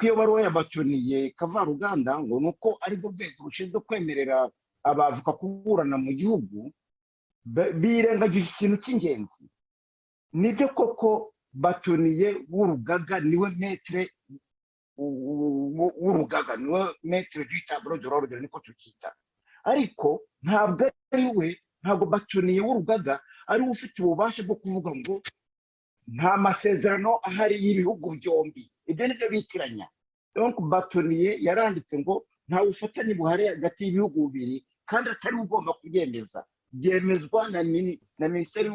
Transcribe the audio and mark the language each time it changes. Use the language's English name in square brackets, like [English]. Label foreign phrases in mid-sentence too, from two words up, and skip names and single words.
[Kinyarwanda] iyo baruwa yabatoniye Kavaruganda ngo nuko ari bwo rwego rushinzwe kwemerera abavoka kuburana mu gihugu birengagije ikintu cy'ingenzi nibyo koko batoniye w'urugaga niwe metre w'urugaga niwe [French] metre du tableau de l'ordre [Kinyarwanda] niko tukita ariko ntabwo ari we ntabwo batoniye w'urugaga ari we ufite ububasha bwo kuvuga ngo nta masezerano ahari y'ibihugu byombi ibyo nibyo bitiranya donc batoniye yaranditse ngo nta bufatanye buhari hagati y'ibihugu bibiri kandi atari ugomba kubyemeza byemezwa na minisiteri